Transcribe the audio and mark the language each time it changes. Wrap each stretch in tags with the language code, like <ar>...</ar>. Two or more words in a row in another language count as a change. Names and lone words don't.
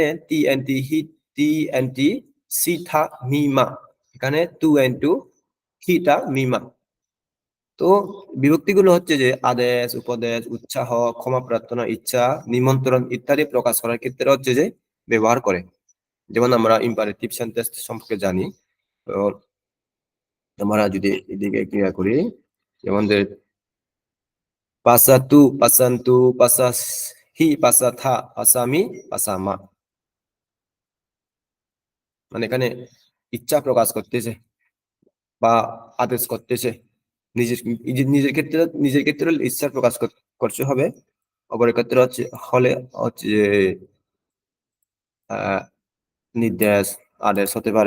<pi>টি এন টি সিথা মিমা</pi> <bn>এখানে</bn> <pi>টু এন টু হিটা মিমা</pi> <bn>তো বিভক্তিগুলো হচ্ছে যে আদেশ উপদেশ উৎসাহ ক্ষমা প্রার্থনা ইচ্ছা নিমন্ত্রণ ইত্যাদি প্রকাশ করার ক্ষেত্রে হচ্ছে যে ব্যবহার করে যেমন আমরা</bn> <en>imperative sentence</en> <bn>সম্পর্কে জানি তো আমরা যদি এদিকে ক্রিয়া করি যেমন</bn> <pi>pasatu pasantu pasahi pasatha pasami pasama</pi> <bn>মানে এখানে ইচ্ছা প্রকাশ করতেছে বা আদেশ করতেছে নিজের ক্ষেত্রে ইচ্ছা প্রকাশ করতে হবে অপরের ক্ষেত্রে হচ্ছে আহ নির্দেশ আদেশ হতে পারে।</bn>